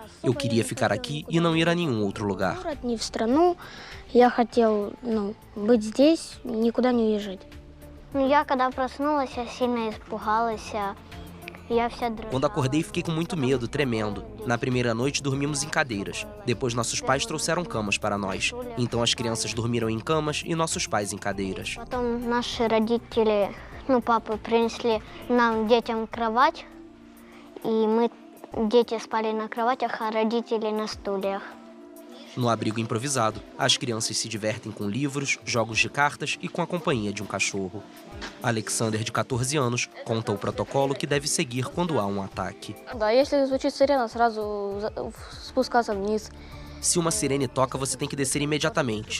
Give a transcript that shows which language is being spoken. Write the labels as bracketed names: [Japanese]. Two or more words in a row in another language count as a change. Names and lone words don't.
[Portuguese] Eu queria ficar aqui e não ir a nenhum outro lugar. Quando acordei, fiquei com muito medo, tremendo. Na primeira noite, dormimos em cadeiras. Depois, nossos pais trouxeram camas para nós. Então, as crianças dormiram em camas e nossos pais em cadeiras. [Russian] Папы принесли нам, детям, кровать, и дети спали на кроватях, а родители на стульях. [Portuguese] No abrigo improvisado, as crianças se divertem com livros, jogos de cartas e com a companhia de um cachorro. Alexander, de 14 anos, conta o protocolo que deve seguir quando há um ataque. Se uma sirene toca, você tem que descer imediatamente.